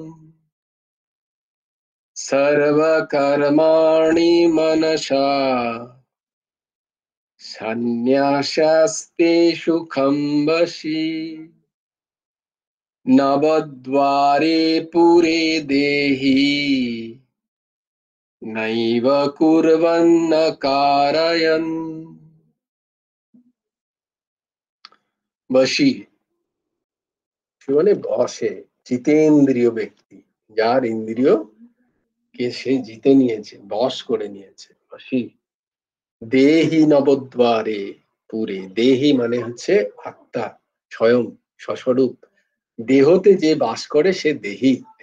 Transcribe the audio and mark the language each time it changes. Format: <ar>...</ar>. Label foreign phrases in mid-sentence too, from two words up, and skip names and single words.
<sa>सर्वकर्माणि मनसा सन्न्यासास्ते सुखं वशी, नवद्वारे पुरे देहि, नैव कुर्वन्न कारयन्।</sa> <bn>বশী মানে বশে, জিতেন্দ্রিয় ব্যক্তি, যার ইন্দ্রিয় কে সে জিতে নিয়েছে, বশ করে নিয়েছে, বশী।</bn> <sa>देहि नवद्वारे पुरे,</sa> <bn>দেহি মানে হচ্ছে আত্মা, স্বয়ং স্বস্বরূপ, দেহতে যে বাস করে সে দেহি।</bn>